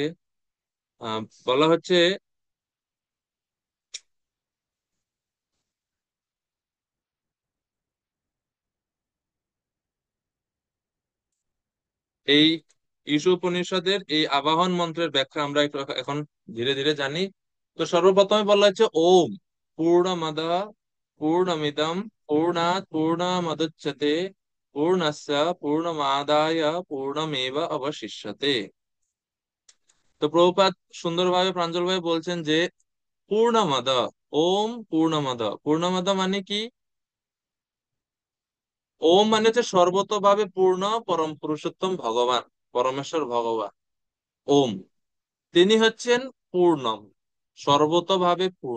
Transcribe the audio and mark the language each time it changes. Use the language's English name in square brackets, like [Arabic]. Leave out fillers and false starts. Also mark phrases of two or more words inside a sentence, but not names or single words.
[Bangla] বলা হচ্ছে এই ঈশোপনিষদের এই আবাহন মন্ত্রের ব্যাখ্যা আমরা একটু এখন ধীরে ধীরে জানি। তো সর্বপ্রথমে বলা হচ্ছে [Sanskrit] ওম পূর্ণমদ পূর্ণমিদম পূর্ণাৎ পূর্ণমুদচ্যতে পূর্ণস্য পূর্ণমাদায় পূর্ণমেব অবশিষ্যতে। [Bangla] তো প্রভুপাদ সুন্দরভাবে প্রাঞ্জলভাবে বলছেন যে পূর্ণমদ, [Sanskrit] ওম পূর্ণমদ, [Bangla] পূর্ণমদ মানে কি? ওম মানে হচ্ছে সর্বতভাবে পূর্ণ পরম পুরুষোত্তম ভগবান, পরমেশ্বর ভগবান ওম, তিনি হচ্ছেন পূর্ণম, সর্বতভাবে পূর্ণ।